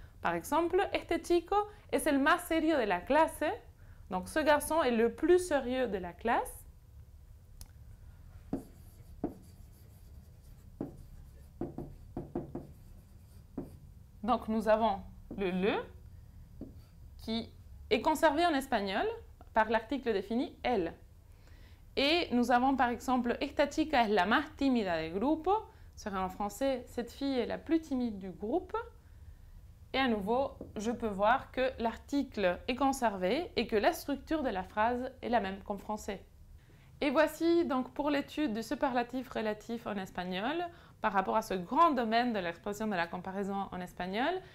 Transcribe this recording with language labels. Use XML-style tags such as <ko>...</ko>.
<fr>Par exemple,</fr> <es>este chico es el más serio de la clase.</es> <fr>Donc, ce garçon est le plus sérieux de la classe. Donc, nous avons le qui est conservé en espagnol par l'article défini el. Et nous avons par exemple</fr> <es>esta chica es la más tímida del grupo.</es> <fr>Serait en français, cette fille est la plus timide du groupe. Et à nouveau, je peux voir que l'article est conservé et que la structure de la phrase est la même qu'en français. Et voici donc pour l'étude du superlatif relatif en espagnol par rapport à ce grand domaine de l'expression de la comparaison en espagnol.</fr>